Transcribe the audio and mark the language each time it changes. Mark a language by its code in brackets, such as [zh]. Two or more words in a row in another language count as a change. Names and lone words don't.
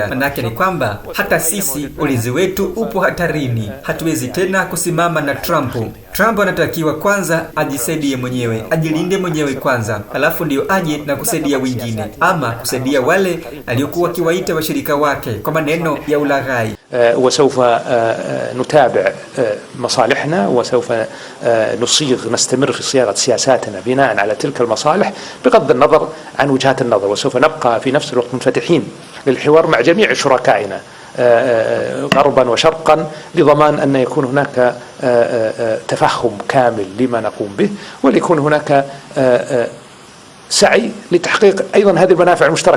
[sw] Manake ni kwamba hata sisi ulinzi wetu upo hatarini. Hatuwezi tena kusimama na Trump. Trump anatakiwa kwanza ajisaidie mwenyewe, ajilinde mwenyewe kwanza, alafu ndio aje na kusaidia wengine ama kusaidia wale aliokuwa akiwaita washirika wake kwa maneno ya ulaghai. [ar] وسوف نتابع مصالحنا وسوف نستمر في صياغة سياساتنا بناء على تلك المصالح بغض النظر عن وجهات النظر، وسوف نبقى في نفس الوقت منفتحين للحوار مع جميع شركائنا غربا وشرقا لضمان أن يكون هناك تفهم كامل لما نقوم به، وليكون هناك سعي لتحقيق أيضا هذه المنافع المشتركة.